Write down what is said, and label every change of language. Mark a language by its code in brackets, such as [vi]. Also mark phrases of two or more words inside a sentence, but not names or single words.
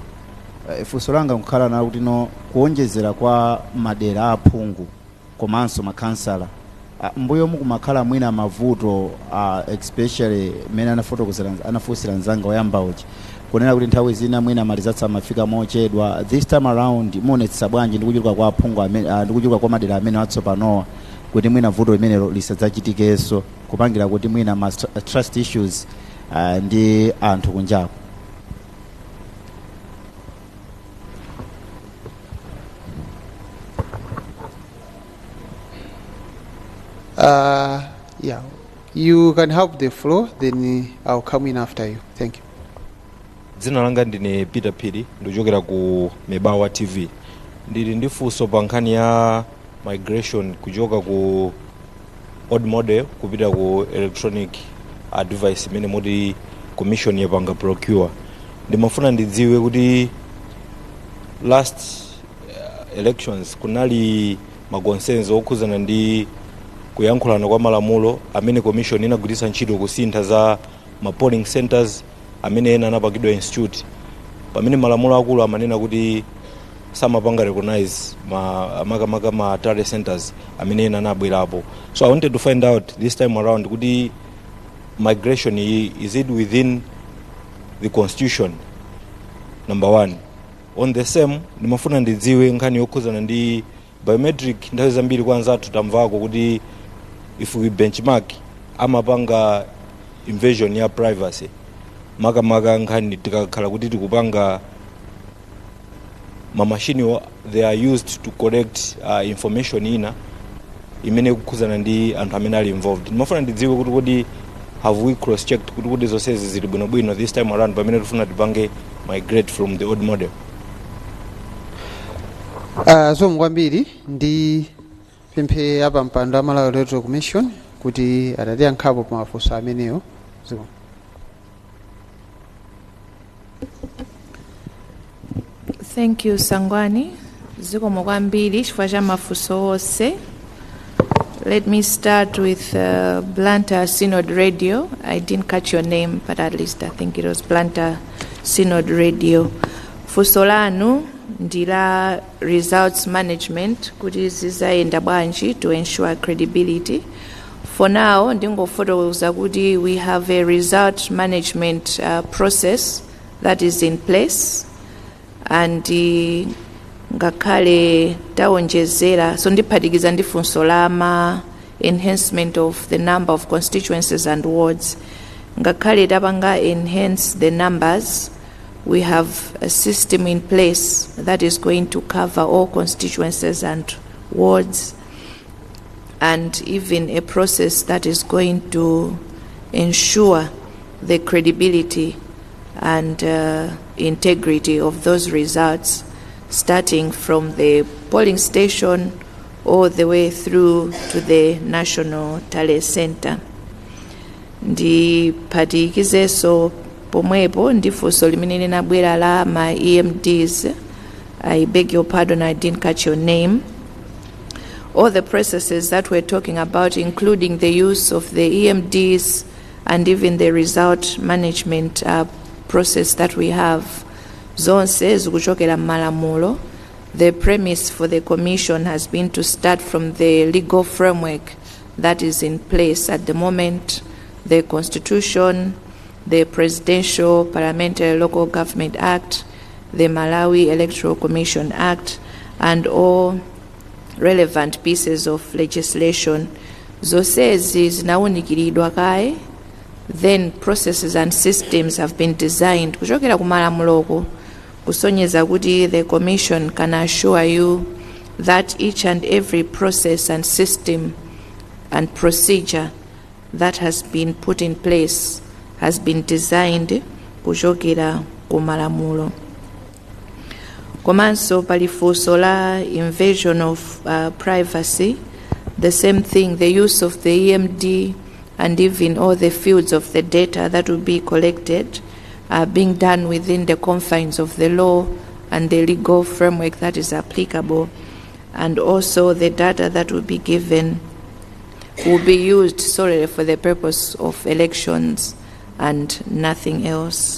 [ny] Funso langa nkukhala nalo kuti no kuonjezera kwa madera aphungu komanso makansala mbuyo mukumakhala mwina mavuto especially mene anafunsira nzanga oyamba uchi kunena kuti nthawi zina mwina malizatsa amafika mochedwa. [en] This time around [ny] muonetsa bwanji ndikuchuluka kwa aphungu amene ndikuchuluka kwa madera amene atsopanowa kuti mwina vuto limenelo lisadzachitikeso kupangira kuti mwina [en] trust issues [ny] ndi anthu kunjako. [en] Yeah, you can help the floor, then I'll come in after you. Thank you. [ny] Dzina langa ndine Peter Piri, ndikuchokera ku Mebawa TV. Ndili ndi funso pa nkhani ya migration kuchoka ku [en] old model [ny] kupita ku [en] electronic device [ny] imene moti commission yapanga procure. Ndimafuna ndidziwe kuti [en] last elections [ny] kunali maconcerns okhuzana ndi kuyankhulana kwa malamulo amene commission inagwiritsa ntchito kusintha za ma [en] polling centers [ny] amene ena anapangidwa institute pamene malamulo akulu amanena kuti samapanga recognize ma [en] tally centers [ny] amene ena anabwerapo. [en] So I wanted to find out this time around kuti migration is it within the constitution, number one. On the same [ny] ndimafuna ndidziwe nkhani yokhuzana ndi biometric. Nthawi zambiri kwanza tutamvako kuti [en] if we benchmark [ny] amapanga invasion ya privacy makamaka nkhani tikakhala kuti tikupanga mamashini [en] they are used to collect information [ny] ina imene kukhuzana ndi anthu amene ali involved. Ndimafuna ndidziwe kuti kodi [en] have we cross checked [ny] kuti zonsezi zili bwinobwino [en] this time around [ny] pamene tifuna tipange [en] migrate from the old model. [ny] Zikomo kwambiri ndi pemphe apa mpando a Malawi Electoral Commission kuti atatiyankhapo pa mafunso amenewo. Zikomo. [en] Thank you Sangwani. [ny] Zikomo kwambiri chifukwa cha mafunso onse. [en] Let me start with Blantyre Synod Radio. I didn't catch your name, but at least I think it was Blantyre Synod Radio. [ny] Funso lanu ndila [en] results management [ny] kuti zizayenda bwanji [en] to ensure credibility. For now, [ny] ndingofotokoza kuti [en] we have a result management process that is in place, and [ny] ngakhale taonjezera so ndiphatikiza ndi funso la [en] enhancement of the number of constituencies and wards. [ny] Ngakhale tapanga [en] enhance the numbers, we have a system in place that is going to cover all constituencies and wards, and even a process that is going to ensure the credibility and integrity of those results, starting from the polling station all the way through to the National Tally Center. [ny] Ndiphatikizeso pomwepo ndi funso limene linabwera la [en] my EMDs. I beg your pardon, I didn't catch your name. All the processes that we're talking about, including the use of the EMDs and even the result management process that we have, [ny] zonse zikuchokera m'malamulo. [en] The premise for the commission has been to start from the legal framework that is in place at the moment, the Constitution, the Presidential Parliamentary Local Government Act, the Malawi Electoral Commission Act, and all relevant pieces of legislation. [ny] Zonsezi zinawunikiridwa kaye, [en] then processes and systems have been designed [ny] kuchokera ku malamuloko kusonyeza kuti [en] the commission can assure you that each and every process and system and procedure that has been put in place has been designed [ny] kuchokera ku malamulo. Komanso palifunso la [en] invasion of privacy, the same thing, the use of the EMD and even all the fields of the data that will be collected are being done within the confines of the law and the legal framework that is applicable, and also the data that will be given will be used solely for the purpose of elections and nothing else.